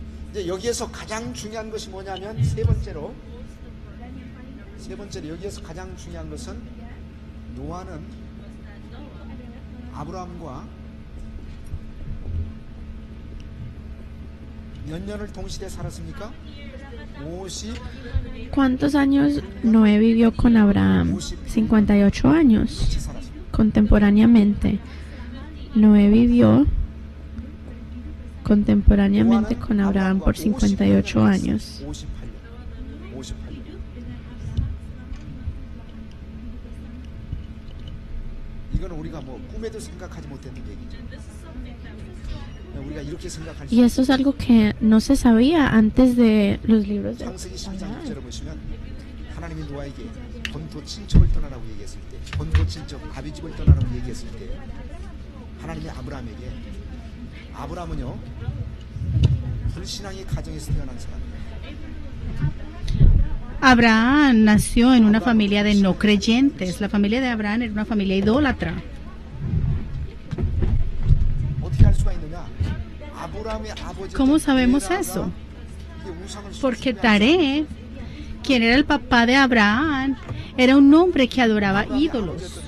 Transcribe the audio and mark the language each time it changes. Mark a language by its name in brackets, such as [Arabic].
[Korean] 이제 여기에서 가장 중요한 것이 뭐냐면 세 번째로 여기에서 가장 중요한 것은 노아는 아브라함과 몇 년을 동시대 살았습니까? [Spanish] ¿Cuántos años Noé vivió con Abraham? 58 años. [Korean] 같이 살았습니다. [Spanish] Contemporáneamente. Noé vivió contemporáneamente con Abraham por 58 años. [Korean] 58년. 이건 우리가 뭐 꿈에도 생각하지 못했던 얘기죠. 우리가 이렇게 생각할 수 [Spanish] Y eso es algo que no se sabía antes de los libros de [Korean] 창세기 10장 [Spanish] Abraham. [Korean] 6절을 보시면 하나님이 노아에게 본토 친척을 떠나라고 얘기했을 때, 본토 친척 아비 집을 떠나라고 얘기했을 때 하나님이 아브라함에게, 아브라함은요 불신앙의 가정에서 태어난 사람이에요. [Spanish] Abraham nació en una familia de no creyentes. La familia de Abraham era una familia idólatra. [Korean] 어떻게 할 수가 있느냐? 아브라함의 아버지 [Spanish] ¿Cómo sabemos eso? Porque Taré, quien era el papá de Abraham, era un hombre que adoraba ídolos.